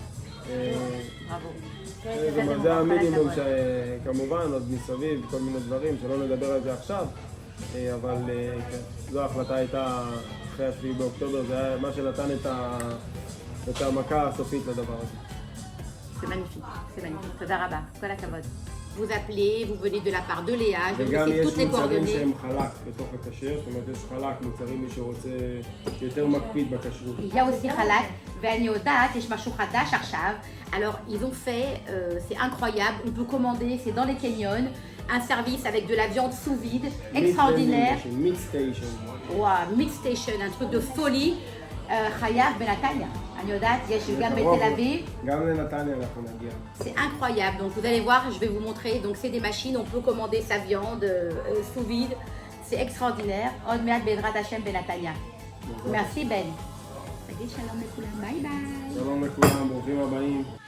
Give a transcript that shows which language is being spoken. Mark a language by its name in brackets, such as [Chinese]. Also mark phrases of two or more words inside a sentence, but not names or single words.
[Hebrew] זה המינימום שכמובן עוד מסביב, כל מיני דברים שלא נדבר על זה עכשיו, אבל זו ההחלטה הייתה אחרי ה-7 באוקטובר, זה היה מה שנתן את המכה הסופית לדבר הזה. [French] C'est magnifique, c'est magnifique. [Hebrew] תודה רבה, כל הכבוד. [French] Vous appelez, vous venez de la part de Léa, je vais vous laisser toutes les [Hebrew] וגם יש מוצרים [French] coordonnées. [Hebrew] שהם חלק בתוך הכשר, זאת אומרת יש חלק, מוצרים מי שרוצה יותר מקפיד בכשרות. [French] Il y a aussi [Hebrew] חלק, ואני יודעת, יש משהו חדש עכשיו. [French] Alors, ils ont fait, c'est incroyable, on peut commander, c'est dans les canyons, un service avec de la viande sous vide, extraordinaire. Mix station. Waouh, mix station, un truc de folie. [Hebrew] חייב בנתניה. אני יודעת, יש גם בתל אביב. גם לנתניה אנחנו נגיע. [French] C'est incroyable. Donc vous allez voir, je vais vous montrer. Donc c'est des machines, on peut commander sa viande sous vide. C'est extraordinaire. [Hebrew] עוד מעט בעזרת השם בנתניה. [French] Merci Ben. [Hebrew] תגיד שלום לכולם, [English] bye bye. [Hebrew] שלום לכולם, ברוכים הבאים.